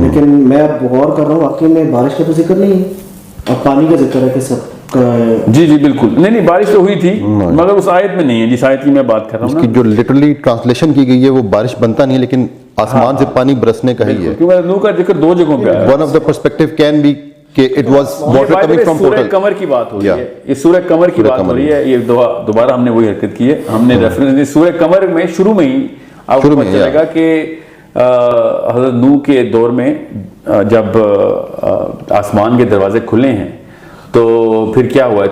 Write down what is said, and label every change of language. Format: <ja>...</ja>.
<ur>لیکن میں اب غور کر رہا ہوں واقعی میں بارش کا تو ذکر نہیں ہے، اب پانی کا ذکر ہے کہ سب. جی بالکل. نہیں بارش تو ہوئی تھی مگر اس آیت میں نہیں ہے جس آیت کی میں بات کر رہا ہوں. اس کی جو لٹرلی ٹرانسلیشن کی گئی ہے وہ بارش بنتا نہیں ہے لیکن آسمان سے پانی برسنے کا ہی ہے. کیونکہ نوح کا ذکر 2 جگہوں پہ آیا.</ur> <en>one of the perspective can be کہ it was water coming from</en> <ur>سورہ قمر کی بات ہو رہی ہے. یہ سورہ قمر کی بات ہو رہی ہے. یہ دوبارہ ہم نے وہی حرکت کی ہے. ہم نے ریفرنس سورہ قمر میں شروع میں ہی آپ کو پتہ چلے گا کہ حضرت نوح کے دور میں جب آسمان کے دروازے کھلے ہیں تو پھر کیا ہوا ہے.</ur>